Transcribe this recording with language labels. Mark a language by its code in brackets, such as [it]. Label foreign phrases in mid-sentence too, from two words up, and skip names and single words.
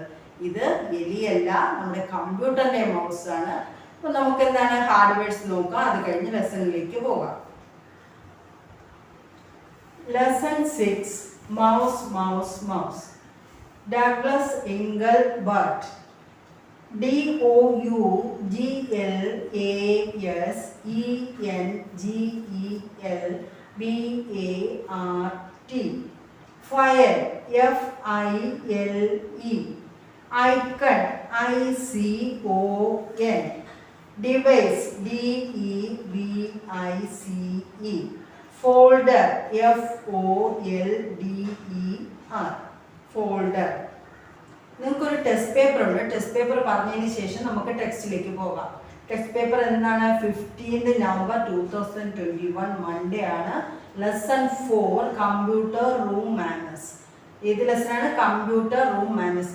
[ml] ഇത് എലിയല്ല, നമ്മുടെ കമ്പ്യൂട്ടറിൻ്റെ മൗസാണ്. അപ്പം നമുക്ക് എന്താണ് ഹാർഡ്വെയർസ് നോക്കാം. അത് കഴിഞ്ഞ് ലെസണിലേക്ക് പോകാം. [en] lesson 6 mouse mouse mouse. [ml] ഡഗ്ലസ് എംഗൽബർട്ട് DOUGLASENGELBART. [en] File FILE. Icon ICON. Device DEVICE. Folder FOLDER. Folder. [ml] നിങ്ങൾക്കൊരു [en] test paper [ml] ഉണ്ട്. [en] test paper [ml] പറഞ്ഞതിന് ശേഷം നമുക്ക് ടെക്സ്റ്റിലേക്ക് പോകാം. [en] text paper [ml] എന്താണ്? 15 നവംബർ 2021 മൺഡേ ആണ്. [en] lesson 4 computer room manners. [ml] ഏത് ലെസനാണ്? [en] computer room manners.